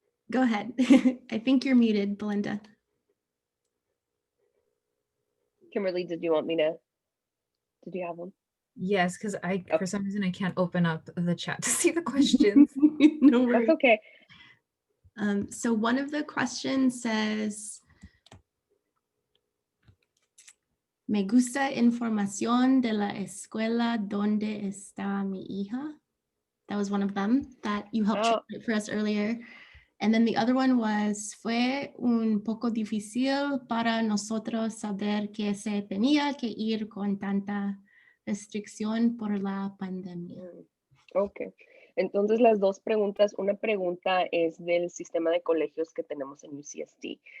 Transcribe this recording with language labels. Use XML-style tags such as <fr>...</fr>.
<en>Go ahead. I think you're muted, Belinda. Kimberly, did you you have one? Yes, because for some reason I can't open up the chat to see the questions. No worries. That's okay. So one of the questions says,</en> <es>me gusta información de la escuela donde está mi hija.</es> <en>That was one of them that you helped translate for us earlier. And then the other one was,</en> <es>fue un poco difícil para nosotros saber que se tenía que ir con tanta restricción por la pandemia.</es> <en>Ok.</en> <es>Entonces las dos preguntas, una pregunta es del sistema de colegios que tenemos en UCSD.</es>